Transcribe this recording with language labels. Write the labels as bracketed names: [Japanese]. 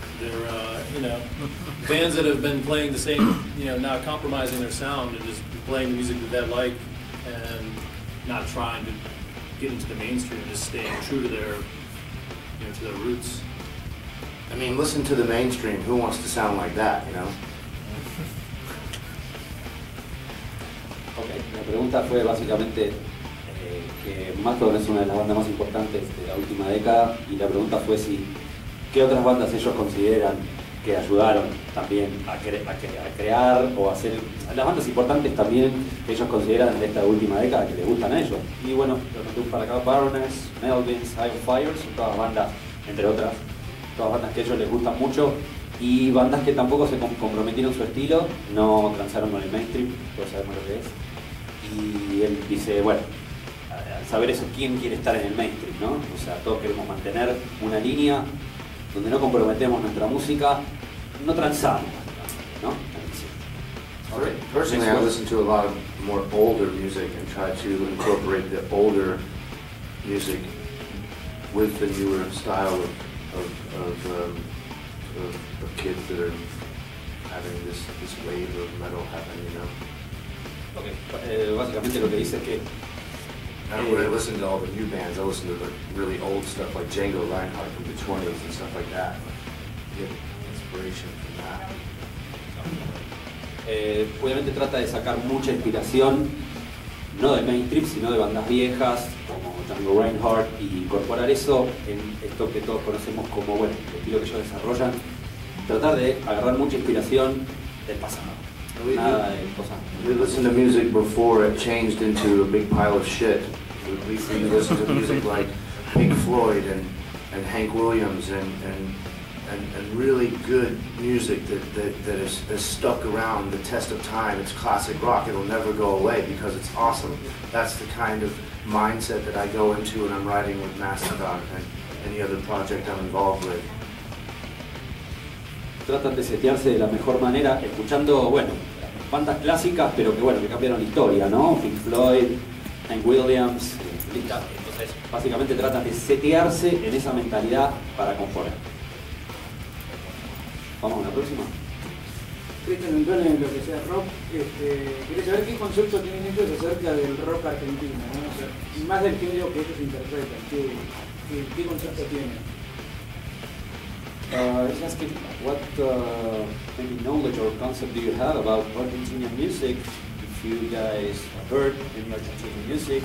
[English] They're, bands that have been playing the same, not compromising their sound and just playing the music that they like and not trying to get into the mainstream, just staying true to their, to their roots. I mean, listen to the mainstream. Who wants to sound like that, Okay. [Spanish] La pregunta fue básicamente que Mastodon es una de las bandas más importantes de la última década, y la pregunta fue qué otras bandas ellos consideran que ayudaron también a crear o hacer las bandas importantes también que ellos consideran de esta última década que les gustan a ellos. Y bueno, lo que tengo para acá, Baroness, Melvins, High on Fire, son todas bandas, entre otras, todas bandas que a ellos les gustan mucho, y bandas que tampoco se comprometieron su estilo, no transaron con el mainstream, todos sabemos lo que es. Y él dice, bueno, al saber eso, ¿quién quiere estar en el mainstream, no? O sea, todos queremos mantener una línea donde no comprometemos nuestra música, no transamos, ¿no? [English] Personally, I listen to a lot of more older music and try to incorporate the older music with the newer style of kids that are having this wave of metal happening, Okay. [Spanish] Básicamente lo que dice es que [English] I don't really listen to all the new bands. I listen to the really old stuff like Django Reinhardt from the 20s and stuff like that. Get inspiration from that. [Spanish] Obviamente trata de sacar mucha inspiración, no del mainstream, sino de bandas viejas como Django Reinhardt, y incorporar eso en esto que todos conocemos como, bueno, el estilo que ellos desarrollan, tratar de agarrar mucha inspiración del pasado. Nada de cosas. [English] We listened to music before it changed into a big pile of shit. We listened to music like Pink Floyd and Hank Williams and and really good music that is stuck around the test of time. It's classic rock. It'll never go away because it's awesome. That's the kind of mindset that I go into when I'm writing with Mastodon and any other project I'm involved with. [Spanish] Tratan de setearse de la mejor manera, escuchando, bueno, bandas clásicas, pero que bueno, que cambiaron historia, ¿no? Pink Floyd, Hank Williams, entonces básicamente tratan de setearse en esa mentalidad para componer. Vamos a la próxima. Cristian Antonio, en lo que sea rock, quería saber qué concepto tienen ellos acerca del rock argentino, ¿no? O sea, más del género que ellos interpretan, ¿qué concepto tienen? [English] He's asking what maybe knowledge or concept do you have about Argentinian music? If you guys heard any Argentinian music?